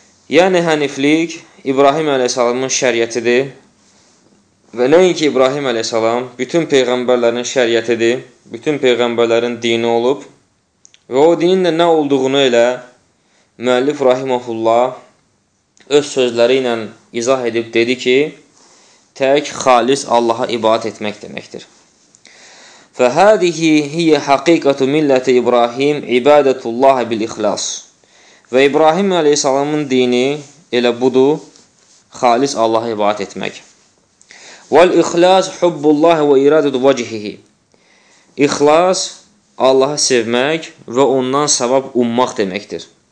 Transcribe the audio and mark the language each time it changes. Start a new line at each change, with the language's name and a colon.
Azerbaijani: Yəni, həniflik İbrahim ə.səlamın şəriətidir və nəinki İbrahim ə.səlam bütün peyğəmbərlərin şəriətidir, bütün peyğəmbərlərin dini olub və o dinin də nə olduğunu elə müəllif rahimahullah öz sözləri ilə izah edib dedi ki, tək xalis Allaha ibadət etmək deməkdir.
Arabic: فهذه هي حقيقة ملة إبراهيم عبادة الله بالإخلاص
Azerbaijani: Və İbrahim əleyhissalamın dini elə budur, xalis Allaha ibadət etmək.
Arabic: Vəl-ixlas hubbullahi və iradət vəcihihi.
Azerbaijani: İxlas Allahı sevmək və ondan savab ummaq deməkdir.